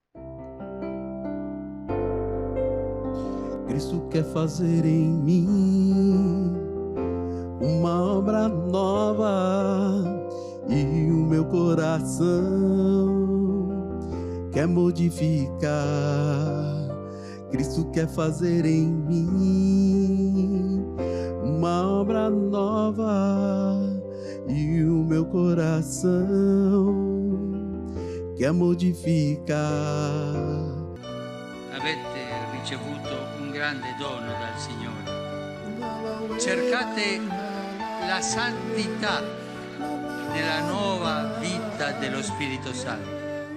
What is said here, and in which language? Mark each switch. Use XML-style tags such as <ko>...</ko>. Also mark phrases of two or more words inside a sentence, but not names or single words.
<pt>Cristo quer fazer em mim uma obra nova e o meu coração quer modificar. Cristo quer fazer em mim uma obra nova e o meu coração quer modificar.</pt> <it>Avete ricevuto un grande dono dal Signore. Cercate la santità nella nuova vita dello Spirito Santo.</it>